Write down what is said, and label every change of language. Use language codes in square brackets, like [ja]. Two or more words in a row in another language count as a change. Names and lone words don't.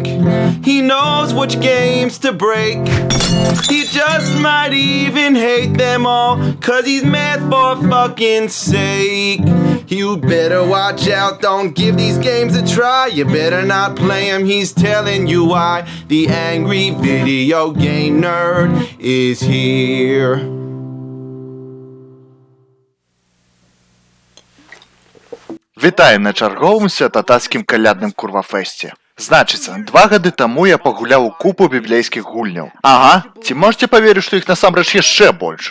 [en] He knows which games to break. He just might even hate them all, 'cause he's mad for fucking sake. You better watch out, don't give these games a try. You better not play them, he's telling you why. The angry video game nerd is here. [be] Вітаем на чарговым святатацкім калядным курвафэсце. Значыцца, 2 гады таму я пагуляў у купу біблейскіх гульняў. Ага, ці можете паверыць, што іх насамрэч яшчэ больш?